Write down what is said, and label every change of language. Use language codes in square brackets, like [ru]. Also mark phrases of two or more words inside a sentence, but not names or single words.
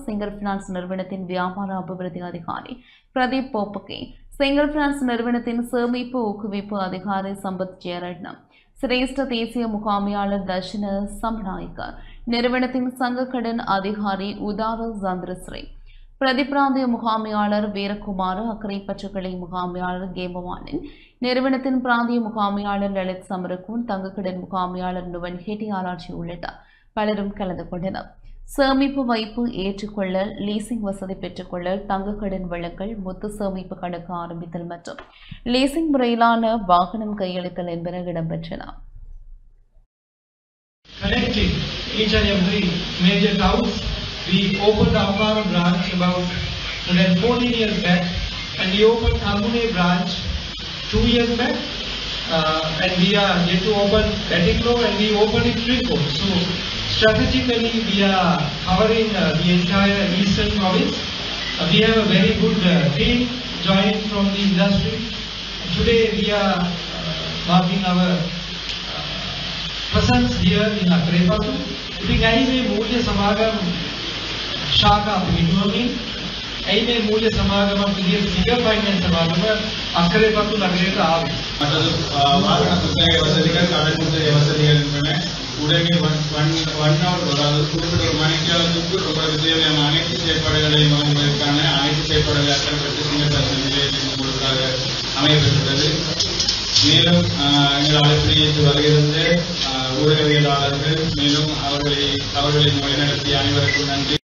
[ta] சிங்கர் பினான்ஸ் நிறுவனத்தின் வியாபார அபிவிருத்தி அதிகாரி பிரதீப் போப்பகே, சிங்கர் பினான்ஸ் நிறுவனத்தின் சேமிப்பு ஊக்குவிப்பு அதிகாரி சம்பத் ஜெயரட்னம், சிரேஷ்ட தேசிய முகாமையாளர் தர்ஷன சம்நாயக்க, நிறுவனத்தின் சங்க கடன் அதிகாரி உதார சந்திரஸ்ரீ, பிரதிபிராந்திய முகாமையாளர் வீரகுமார், அக்கரைப்பற்று கிளை முகாமையாளர் கேமவானின், நிறுவனத்தின் பிராந்திய முகாமையாளர் லலித் சமரகூன், தங்கக்கடன் முகாமையாளர் நுவன் ஹெட்டி ஆராய்ச்சி உள்ளிட்ட பலரும் கலந்து கொண்டனர். சேமிப்பு வைப்பு ஏற்றுக்கொள்ள, லீசிங் வசதி பெற்றுக்கொள்ள, தங்கக்கடன் வழங்கல், முத்து சேமிப்பு கணக்கு ஆரம்பித்தல் மற்றும் லீசிங் முறையிலான வாகனம் கையளித்தல் என்பன இடம்பெற்றன. [en] Connecting each and every major towns, we opened the Ampara branch about 114 years back, and we opened Kalmune branch 2 years back, and we are yet to open Batiklo, and we opened it Tricot. So strategically we are covering the entire eastern province. We have a very good team joining from the industry. Today we are marking our presence here in Akrepattu. [si] ඉතින් ඇයි මේ මූල්‍ය සමාගම ශාඛා පිටුවමින් ඇයි මේ මූල්‍ය සමාගමක් විදිහට සිගර් ෆයිනෑන්ස් සමාගම අක්කරේපත්තු නගරයට ආවේ? [ta] வாகன குத்தகை வசதிகள், கடன் குத்தகை வசதிகள் என்பன உடனே அதாவது குறிப்பிட்ட ஒரு மணிக்காலத்துக்கு உங்களுக்கு தேவையான அனைத்து செயற்பாடுகளையும் வழங்குவதற்கான அனைத்து செயற்பாடுகளை அக்கறைப்பட்டு சிங்கர் நிலையத்தின் உங்களுக்காக அமையப்பட்டுள்ளது. மேலும் எங்கள் அழைப்பினை ஏற்று வருகிறது ஊடகவியலாளர்கள், மேலும் அவர்களை வழிநடத்திய அனைவருக்கும் நன்றி.